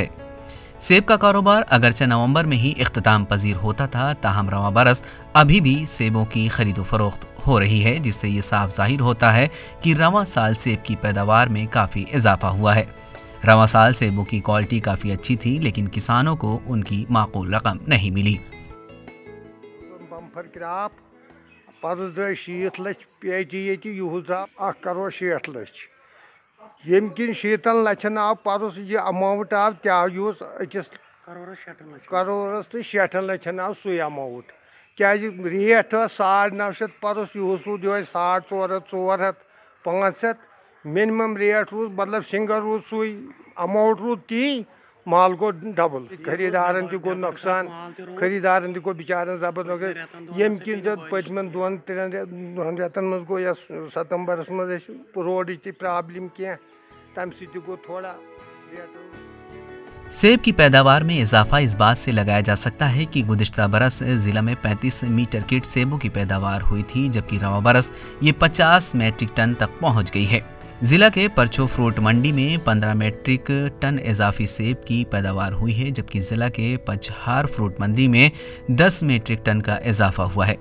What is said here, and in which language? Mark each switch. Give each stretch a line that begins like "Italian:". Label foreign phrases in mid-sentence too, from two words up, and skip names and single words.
Urdu: سیب کا کاروبار اگرچہ نومبر میں ہی اختتام پذیر ہوتا تھا، تاہم رواں برس ابھی بھی سیبوں کی خرید و فروخت ہو رہی ہے، جس سے یہ صاف ظاہر ہوتا ہے کہ رواں سال سیب کی پیداوار میں کافی اضافہ ہوا ہے۔ رواں سال سیبوں کی کوالٹی کافی اچھی تھی، لیکن کسانوں کو ان کی معقول رقم نہیں ملی۔
English: bumper crop
Kashmiri: پتہ درٛاے 60 لچھ پیٹی ییٚتہِ یِہُس درٛاو 1 کروڑ 60 لچھ۔ ییٚمہِ کِنۍ 60 لچھن آو پتہٕ یہِ اماوُنٹ آو تہِ آو یِہُس أکِس کروڑس تہٕ 60 لچھن آو سُے اماوُنٹ، کیازِ ریٹ ٲس 950 پتہٕ اوس یِہُس روٗد یِہوے 400 400 500
English: minimum rate
Kashmiri: روٗز، مطلب سنگل روٗد سُے، اماوُنٹ روٗد تی، مال گوٚو ڈبل۔ خریدارن تہِ گوٚو نۄقصان، خریدارن تہِ گوٚو بِچارن زبردست نۄقصان، ییٚمہِ کِنۍ زن پٔتمٮ۪ن 2-3 رٮ۪تن منٛز گوٚو یۄس ستمبرس منٛز اَسہِ روڈٕچ تہِ پرابلم کینٛہہ، تمہِ سۭتۍ تہِ گوٚو تھوڑا ریٹ۔
Urdu: سیب کی پیداوار میں اضافہ اس بات سے لگایا جا سکتا ہے کہ گزشتہ برس ضلع میں 35 میٹر کٹ سیبوں کی پیداوار ہوئی تھی، جبکہ رواں برس یہ 50 میٹرک ٹن تک پہنچ گئی ہے۔ ضلع کے پرچو فروٹ منڈی میں 15 میٹرک ٹن اضافی سیب کی پیداوار ہوئی ہے، جبکہ ضلع کے پچہار فروٹ منڈی میں 10 میٹرک ٹن کا اضافہ ہوا ہے۔